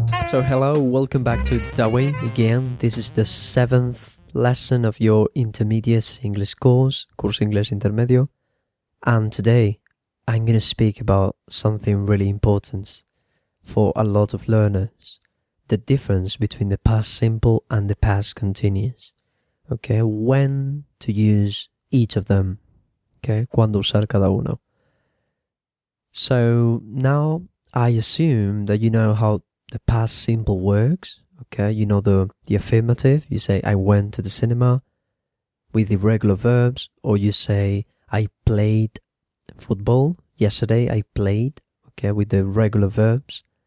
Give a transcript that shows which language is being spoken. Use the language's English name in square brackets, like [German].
[English] So hello, welcome back to Daway again. This is the 7th lesson of your Intermediate English course, [Spanish] curso inglés intermedio. [English] And today, I'm going to speak about something really important for a lot of learners, the difference between the past simple and the past continuous. Okay, when to use each of them. [Spanish] Okay, cuándo usar cada uno. [English] So now I assume that you know how the past simple works. Okay, you know the affirmative. You say, I went to the cinema with the regular verbs, or you say, I played football. Yesterday I played, okay, with the regular verbs.